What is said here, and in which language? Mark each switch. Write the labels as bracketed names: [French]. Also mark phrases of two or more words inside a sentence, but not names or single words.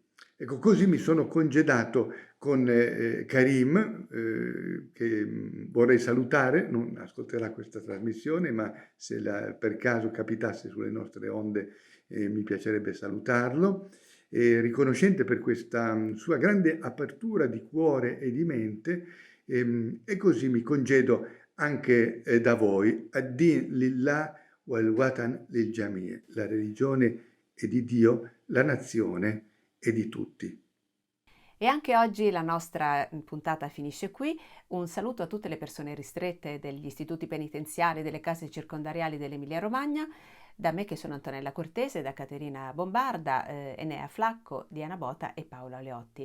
[Italian] Ecco, così mi sono congedato con Karim, che vorrei salutare, non ascolterà questa trasmissione, ma se per caso capitasse sulle nostre onde mi piacerebbe salutarlo, riconoscente per questa sua grande apertura di cuore e di mente, e così mi congedo anche da voi. [Arabic] الدين لله والوطن للجميع'. [Italian] La religione è di Dio, la nazione è di tutti. E anche oggi la nostra puntata finisce qui. Un saluto a tutte le persone ristrette degli istituti penitenziari, delle case circondariali dell'Emilia Romagna, da me che sono Antonella Cortese, da Caterina Bombarda, Enea Flacco, Diana Bota e Paola Leotti.